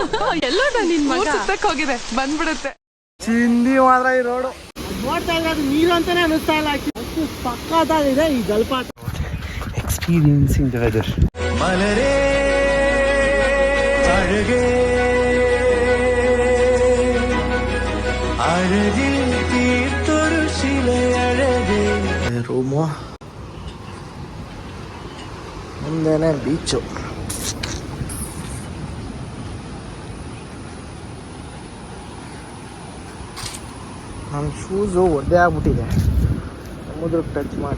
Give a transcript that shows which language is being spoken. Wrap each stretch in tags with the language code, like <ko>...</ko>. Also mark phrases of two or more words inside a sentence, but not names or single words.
<kn>ಎಲ್ಲ ನಿನ್ ಮಗ ಸುತ್ತಕ್ಕೆ ಹೋಗಿದೆ ಬಂದ್ಬಿಡುತ್ತೆ. ಚಿಂದಿ ಮಾತ್ರ ಈ ರೋಡು ನೋಡ್ತಾ ಇದ್ರೆ ಅದು ನೀರು ಅಂತಾನೆ ಅನಿಸ್ತಾ ಇಲ್ಲ. ಪಕ್ಕದಾಗಿದೆ ಈ ಜಲಪಾತ.</kn> <en>experiencing the weather.</en> <ml>മലരേ അഴകേ അഴകിൽ തീർത്തൊരു ശിലയഴകേ.</ml> <kn>ರೂಮು ಮುಂದೆನೆ ಬೀಚು. ನನ್ನ ಶೂಸು ಒದ್ದೆ ಆಗ್ಬಿಟ್ಟಿದೆ ಸಮುದ್ರಕ್ಕೆ ಟಚ್ ಮಾಡಿ.</kn>